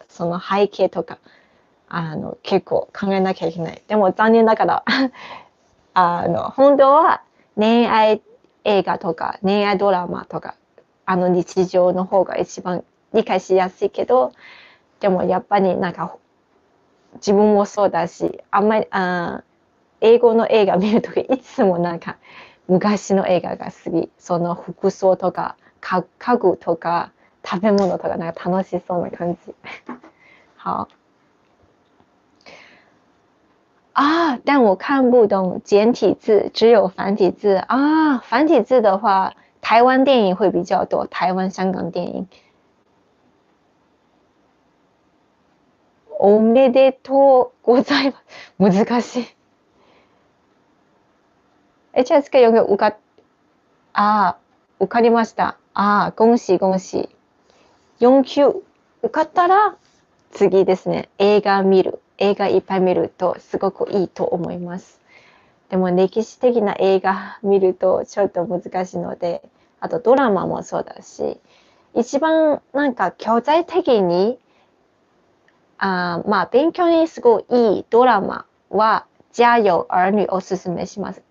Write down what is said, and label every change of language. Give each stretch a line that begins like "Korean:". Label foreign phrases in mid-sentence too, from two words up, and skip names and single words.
Japanese: その背景とか結構考えなきゃいけない。でも残念ながら本当は恋愛映画とか恋愛ドラマとか日常の方が一番理解しやすいけど、でもやっぱりなんか自分もそうだし、あんまり英語の映画見るときいつもなんか昔の映画が好き。その服装とか家具とか食べ物とかなんか楽しそうな感じ。
Chinese: 好。但我看不懂简体字，只有繁体字繁体字的话，台湾电影会比较多，台湾、香港电影。
Japanese: おめでとうございます。難しい。
Chinese: 这次有没有
Japanese: 受かりました。
Chinese: 恭喜恭喜。
Japanese: 4級受かったら次ですね。映画いっぱい見るとすごくいいと思います。でも歴史的な映画見るとちょっと難しいので、あとドラマもそうだし、一番なんか教材的に勉強にすごいいいドラマは家有兒女おすすめします。